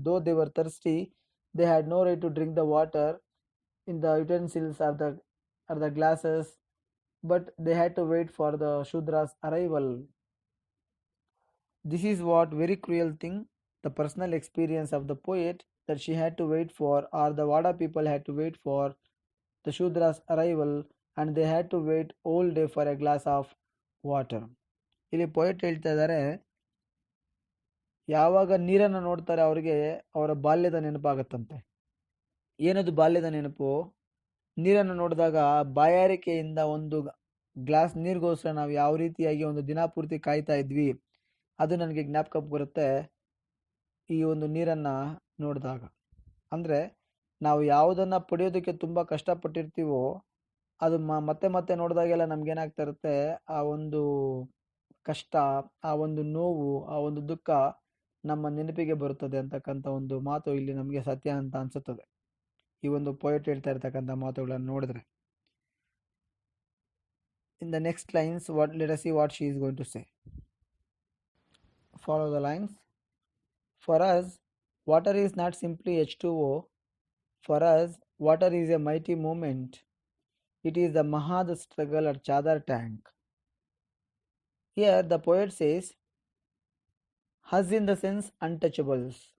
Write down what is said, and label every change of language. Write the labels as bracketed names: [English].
[English] Though they were thirsty, they had no right to drink the water in the utensils or the glasses, but they had to wait for the Shudra's arrival. This is what very cruel thing, the personal experience of the poet, that she had to wait for, or the Vada people had to wait for the Shudra's arrival, and they had to wait all day for a glass of water. [Kannada] ಇಲ್ಲಿ poet ಹೇಳ್ತಾ ಇದ್ದಾರೆ, ಯಾವಾಗ ನೀರನ್ನು ನೋಡ್ತಾರೆ ಅವರಿಗೆ ಅವರ ಬಾಲ್ಯದ ನೆನಪಾಗತ್ತಂತೆ. ಏನದು ಬಾಲ್ಯದ ನೆನಪು? ನೀರನ್ನು ನೋಡಿದಾಗ ಬಾಯಾರಿಕೆಯಿಂದ ಒಂದು ಗ್ಲಾಸ್ ನೀರಿಗೋಸ್ಕರ ನಾವು ಯಾವ ರೀತಿಯಾಗಿ ಒಂದು ದಿನ ಪೂರ್ತಿ ಕಾಯ್ತಾ ಇದ್ವಿ, ಅದು ನನಗೆ ಜ್ಞಾಪಕ ಬರುತ್ತೆ ಈ ಒಂದು ನೀರನ್ನು ನೋಡಿದಾಗ. ಅಂದರೆ ನಾವು ಯಾವುದನ್ನು ಪಡೆಯೋದಕ್ಕೆ ತುಂಬ ಕಷ್ಟಪಟ್ಟಿರ್ತೀವೋ ಅದು ಮತ್ತೆ ಮತ್ತೆ ನೋಡಿದಾಗೆಲ್ಲ ನಮ್ಗೇನಾಗ್ತಾ ಇರುತ್ತೆ, ಆ ಒಂದು ಕಷ್ಟ, ಆ ಒಂದು ನೋವು, ಆ ಒಂದು ದುಃಖ ನಮ್ಮ ನೆನಪಿಗೆ ಬರುತ್ತದೆ ಅಂತಕ್ಕಂಥ ಒಂದು ಮಾತು ಇಲ್ಲಿ ನಮಗೆ ಸತ್ಯ ಅಂತ ಅನ್ಸುತ್ತದೆ ಈ ಒಂದು ಪೊಯೆಟ್ ಹೇಳ್ತಾ ಇರ್ತಕ್ಕಂಥ ಮಾತುಗಳನ್ನು ನೋಡಿದ್ರೆ. [English] In the next lines, let us see what she is going to say. Follow the lines. For us, water is not simply H2O. For us, water is a mighty movement. It is the Mahad struggle at Chadar tank. Here the poet says, us in the sense untouchables.